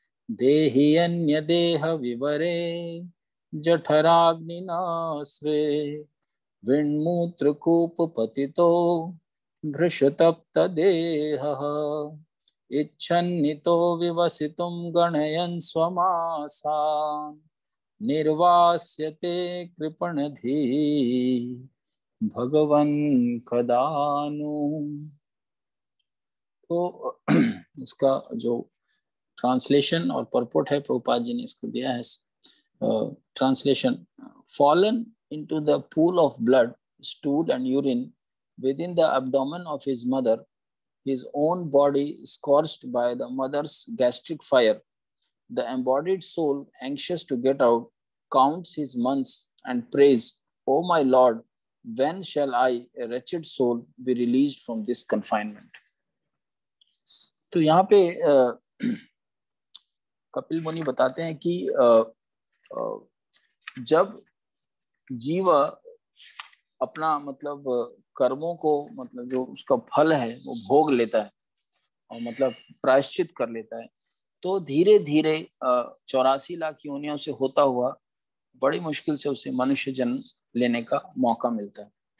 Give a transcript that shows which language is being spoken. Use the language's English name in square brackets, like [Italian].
[Sanskrit] देहि अन्य देह विवरे जठराग्निनाश्रे विण्मूत्रकूप पतितो भृशतप्त देहः इच्छन्नितो विवसितुं गणयन् स्वमासान् निर्वास्यते कृपणधीर् भगवन् कदानु। [Hindi] तो इसका जो ट्रांसलेशन और परपोर्ट है प्रभुपाद जी ने इसको दिया है। [English] Translation: fallen into the pool of blood, stool and urine within the abdomen of his mother, his own body scorched by the mother's gastric fire, the embodied soul, anxious to get out, counts his months and prays, "O my Lord, when shall I, a wretched soul, be released from this confinement?" [Hindi] तो यहाँ पे कपिल मुनि बताते हैं कि जब जीव अपना मतलब कर्मों को, मतलब जो उसका फल है वो भोग लेता है और मतलब प्रायश्चित कर लेता है, तो धीरे धीरे 84 लाख योनियों से होता हुआ बड़ी मुश्किल से उसे मनुष्य जन्म लेने का मौका मिलता है।